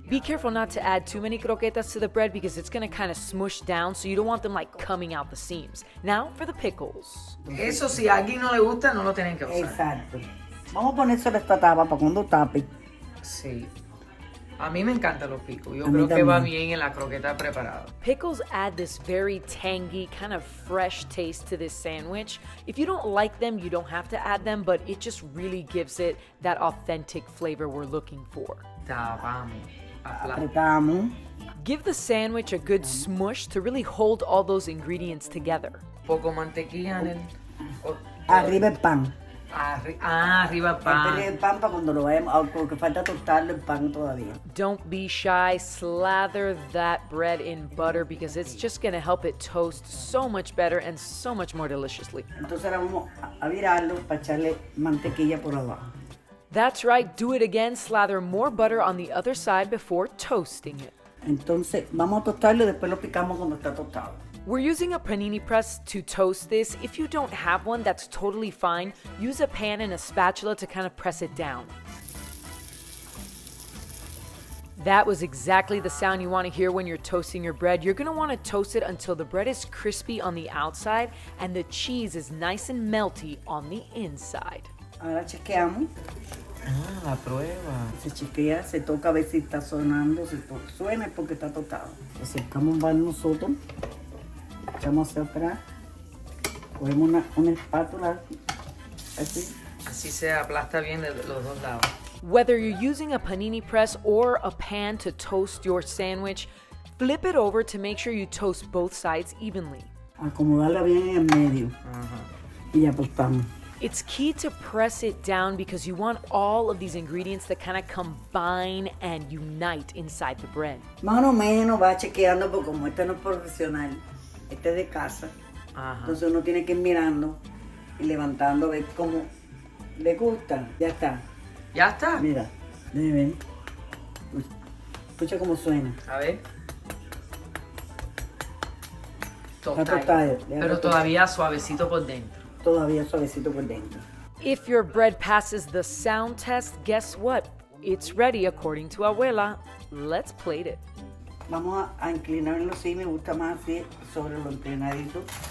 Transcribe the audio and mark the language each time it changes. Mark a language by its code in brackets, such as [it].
[en] Be careful not to add too many croquetas to the bread because it's going to kind of smush down, so you don't want them like coming out the seams. Now for the pickles. [es] Eso si a alguien no le gusta, no lo tienen que usar. Exacto. Vamos a poner sobre esta tapa para cuando tape. Sí. A mí me encantan los pickles. Yo A mí creo que va también. bien en la croqueta preparada. [en] Pickles add this very tangy, kind of fresh taste to this sandwich. If you don't like them, you don't have to add them, but it just really gives it that authentic flavor we're looking for. [es] Tapamos. Apretamos. [en] Give the sandwich a good smush to really hold all those ingredients together. [es] Poco mantequilla en el... Arriba el pan. Arriba el pan. El pan para cuando lo vayamos, porque falta tostarlo el pan todavía. [en] Don't be shy, slather that bread in butter because it's just going to help it toast so much better and so much more deliciously. [es] Entonces ahora vamos a virarlo para echarle mantequilla por abajo. [en] That's right, do it again, slather more butter on the other side before toasting it. [es] Entonces vamos a tostarlo y después lo picamos cuando está tostado. [en] We're using a panini press to toast this. If you don't have one, that's totally fine. Use a pan and a spatula to kind of press it down. That was exactly the sound you want to hear when you're toasting your bread. You're going to want to toast it until the bread is crispy on the outside and the cheese is nice and melty on the inside. [es] Ahora chequeamos. La prueba. Se chequea, se toca a ver si está sonando. Si suena es porque está tostado. Acercamos para nosotros. Echamos hacia atrás. Cogemos una espátula así. Así se aplasta bien de los dos lados. [en] Whether you're using a panini press or a pan to toast your sandwich, flip it over to make sure you toast both sides evenly. [es] Acomodarla bien en el medio. Y ya apostamos. [en] It's key to press it down because you want all of these ingredients to kind of combine and unite inside the bread. [es] Más o menos va chequeando porque como este no es profesional, este es de casa. Entonces uno tiene que ir mirando y levantando a ver cómo le gusta. Ya está. ¿Ya está? Mira, debe ver. Escucha cómo suena. A ver. Está tostado. Pero todavía suavecito por dentro. Todavía suavecito por dentro. [en] If your bread passes the sound test, guess what? It's ready according to Abuela. Let's plate it. [es] Vamos a inclinarlo así, me gusta más así, sobre lo inclinadito.